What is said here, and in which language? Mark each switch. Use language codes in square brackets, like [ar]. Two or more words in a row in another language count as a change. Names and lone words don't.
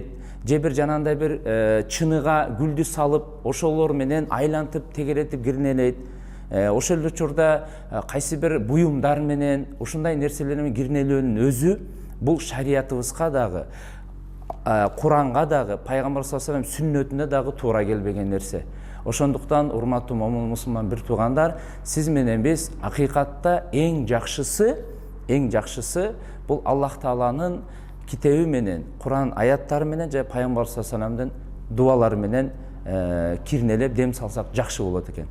[ky] Же бир жанагындай бир чыныга гүлдү салып, ошолор менен айлантып, тегеретип кирнелейт. Ошол учурда кайсы бир буюмдар менен, ушундай нерселер менен кирнелөөнүн өзү бул шариятыбызга дагы, Куранга дагы, Пайгамбар [ar] صلى الله عليه وسلم [ky] сүннөтүнө дагы туура келбеген нерсе. Ошондуктан урматтуу момун мусулман бир туугандар, сиз менен биз акыйкатта эң жакшысы бул Аллах Тааланын китеби менен, Куран аяттары менен же Пайгамбар [ar] صلى الله عليه وسلم [ky] дуалары менен кирнелеп дем салсак жакшы болот экен.